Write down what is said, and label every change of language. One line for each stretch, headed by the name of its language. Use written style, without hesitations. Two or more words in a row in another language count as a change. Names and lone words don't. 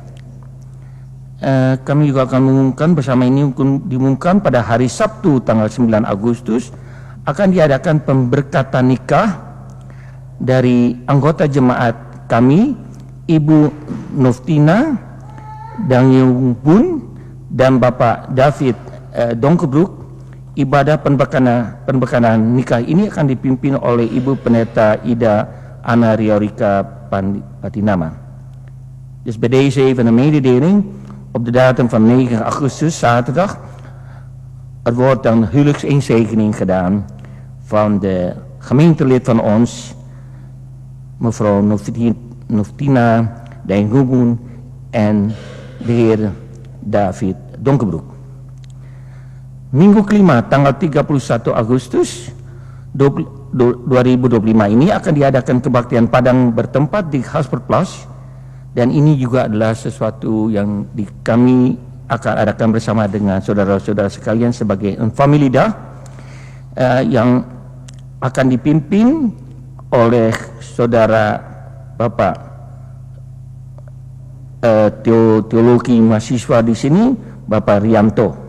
Indonesian: Kami juga akan mengumumkan bersama ini, diumumkan pada hari Sabtu tanggal 9 Agustus akan diadakan pemberkatan nikah dari anggota jemaat kami, Ibu Noftina Dangyungbun dan Bapak David Donkebruk. Ibadah pembekalan nikah ini akan dipimpin oleh Ibu Pendeta Ida Anna Riorika Patinama.
Dutch: Dus bij deze even een mededeling. Op de datum van 9 augustus, zaterdag, er wordt een huwelijksinzegening gedaan van de gemeentelid van ons, mevrouw Noftina Dangyungbun en de heer David Donkerbroek.
Indonesian: Minggu kelima tanggal 31 Agustus 2025 ini akan diadakan kebaktian Padang bertempat di Hasperplas, dan ini juga adalah sesuatu yang kami akan adakan bersama dengan saudara-saudara sekalian sebagai familidah yang akan dipimpin oleh saudara Bapak teologi mahasiswa di sini, Bapak Rianto.